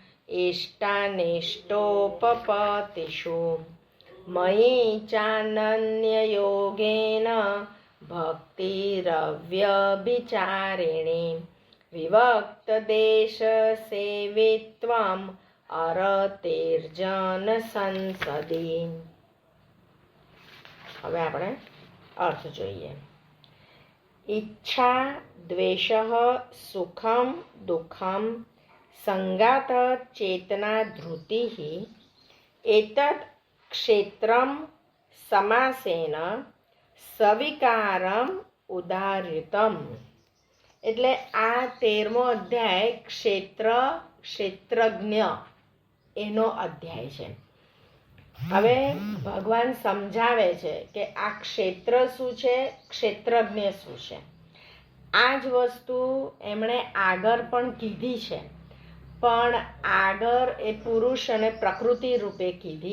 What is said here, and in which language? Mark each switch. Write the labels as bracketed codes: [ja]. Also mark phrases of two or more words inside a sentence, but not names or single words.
[sa] इष्टानिष्टोपपत्तिषु मयि चानन्ययोगेन भक्तिरव्यभिचारिणी विवक्तदेशसेवित्वम् अरतेर्जन संसदि। [gu] હવે આપણે अर्थ જોઈએ। [sa] इच्छा द्वेषः सुखं दुःखं संगात चेतना धृतिः एतत् क्षेत्रं समासेन सविकारम उदाहृतम्। [gu] એટલે આ 13મો અધ્યાય ક્ષેત્રજ્ઞ એનો અધ્યાય છે। હવે ભગવાન સમજાવે છે કે આ ક્ષેત્ર શું છે, ક્ષેત્રજ્ઞ શું છે। આ જ વસ્તુ એમણે આગળ પણ કીધી છે, પણ આગળ એ પુરુષ અને પ્રકૃતિ રૂપે કીધી।